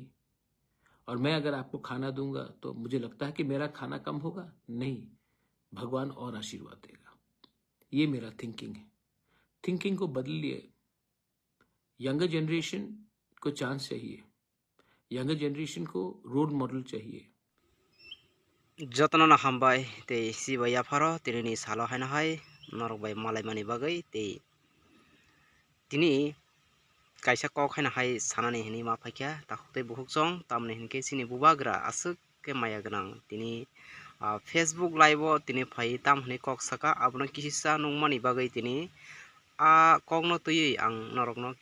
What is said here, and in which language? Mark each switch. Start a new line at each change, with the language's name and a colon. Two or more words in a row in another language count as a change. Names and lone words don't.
Hindi: और मैं अगर आपको खाना दूंगा तो मुझे लगता है कि मेरा खाना कम होगा? नहीं। भगवान और आशीर्वाद देगा। ये मेरा थिंकिंग है। थिंकिंग को बदलिए।
English: younger generation
Hindi: को चांस चाहिए।
English: younger generation
Hindi: को
English: role model
Hindi: चाहिए।
Kok Borok: जतन ना हामबाय ते सिबाया फारो तिनि सालो हायना हाय नरक बाय मालाय मानि बागै तिनि kaisa kok haina hai sanani hini ma paikya takte buhuk jong tamne hinke sini bubagra asuk ke maya gnang tini Facebook live o tini phai tam hini kok saka abno kisisa nungmani bagai tini kok no tui ang norok no